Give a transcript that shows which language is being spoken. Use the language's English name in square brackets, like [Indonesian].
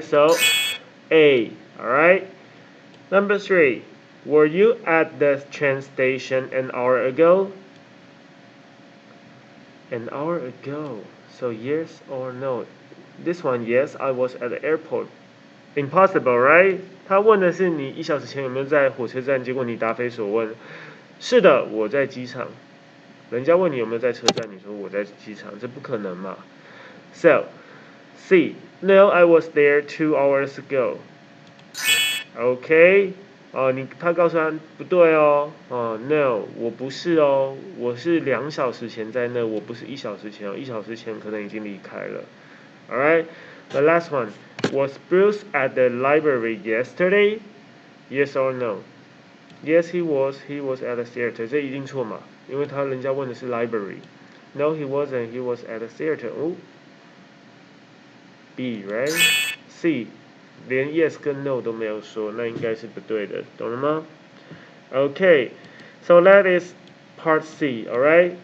[English] So A. All right. Number 3. Were you at the train station an hour ago? An hour ago. So yes or no? This one, yes, I was at the airport. Impossible, right? [Chinese] 他问的是你1小时前有没有在火车站，结果你答非所问。是的，我在机场。人家问你有没有在车站，你说我在机场，这不可能嘛。 [English] So, C. No, I was there 2 hours ago. Okay, [Chinese] 他告诉他不对哦，no， 我不是哦，我是2小时前在那，我不是1小时前哦，1小时前可能已经离开了。 [English] Alright, the last one. Was Bruce at the library yesterday? Yes or no? Yes, he was. He was at the theater. [Chinese] 这一定错嘛，因为人家问的是 library. [English] No, he wasn't. He was at the theater. B, right? [Chinese] C, 连 yes 跟 no 都没有说，那应该是不对的，懂了吗？ [English] Okay, so that is part C, alright?